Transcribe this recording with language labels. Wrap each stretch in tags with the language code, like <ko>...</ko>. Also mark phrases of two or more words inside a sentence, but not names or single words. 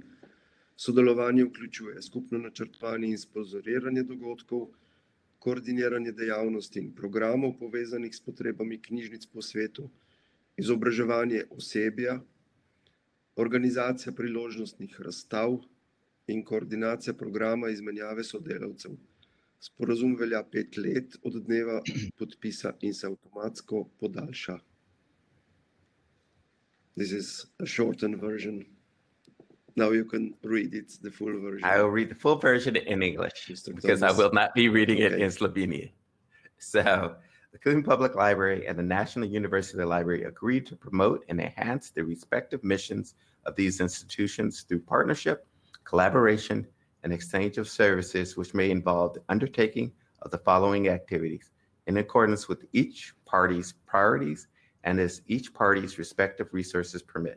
<sl>Sodelovanje vključuje skupno načrtovanje in sponzoriranje dogodkov, koordiniranje dejavnosti in programov povezanih s potrebami knjižnic po svetu, izobraževanje osebja, organizacija priložnostnih razstav in koordinacija programa izmenjave sodelavcev. Sporazum velja 5 let od dneva podpisa in se avtomatsko podaljša.</sl> <en>This is a shortened version. Now you can read it, the full version. I will read the full version in English Mr. because I Thomas. will not be reading it Okay. in Slovenian. So the Cleveland Public Library and the National University Library agreed to promote and enhance the respective missions of these institutions through partnership, collaboration, and exchange of services, which may involve the undertaking of the following activities in accordance with each party's priorities and as each party's respective resources permit.</en>